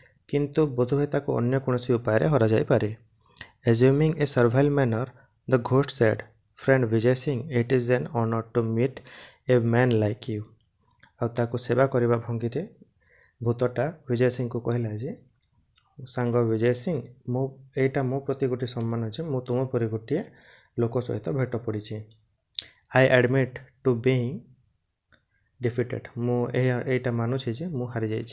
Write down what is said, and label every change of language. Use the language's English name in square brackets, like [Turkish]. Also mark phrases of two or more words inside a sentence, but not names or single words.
[Odia] କିନ୍ତୁ ବୋଧହୁଏ ତାକୁ ଅନ୍ୟ କୌଣସି ଉପାୟ ହରା ଯାଇ ପାରେ। [English] Assuming a servile manner, the ghost said, "Friend Vijay Singh, it is an honor to meet a man like you." [Odia] ଆଉ ତାକୁ ସେବା କରିବା ଭଙ୍ଗୀରେ ଭୂତଟା ବିଜୟ ସିଂଙ୍କୁ କହିଲା ଯେ ସାଙ୍ଗ ବିଜୟ ସିଂ, ଏଇଟା ମୋ ପ୍ରତି ଗୋଟିଏ ସମ୍ମାନ ଅଛି, ମୁଁ ତୁମ ପରି ଗୋଟିଏ ଲୋକ ସହିତ ଭେଟ ପଡ଼ିଛି। [English] I admit to being defeated, [Odia] ମୁଁ ଏଇଟା ମାନୁଛି ଯେ ମୁଁ ହାରିଯାଇଛି।